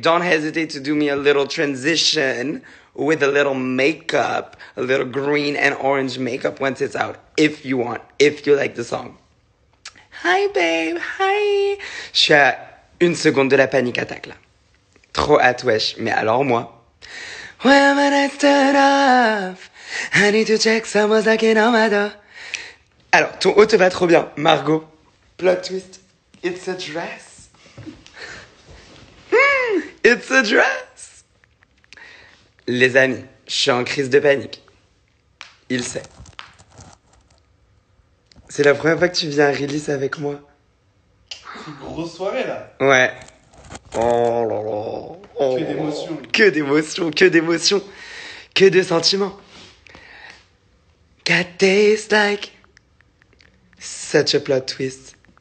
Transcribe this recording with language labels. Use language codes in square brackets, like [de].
[en] Don't hesitate to do me a little transition with a little makeup, a little green and orange makeup once it's out, if you want, if you like the song. Hi, babe. Hi. [fr] Je suis à 1 seconde de la panique attaque, là. Trop hâte, wesh. Mais alors, moi. [en] When I stood off, I need to check someone's knocking on my door. [fr] Alors, ton haut te va trop bien. [en] Margot. Plot twist. It's a dress. It's a dress. [fr] Les amis, je suis en crise de panique. Il sait. C'est la première fois que tu viens à Release avec moi. C'est une grosse soirée là. Ouais. Oh là là. Oh. Que d'émotions. Que d'émotions, que d'émotions. Que de sentiments. [en] God tastes like such a plot twist.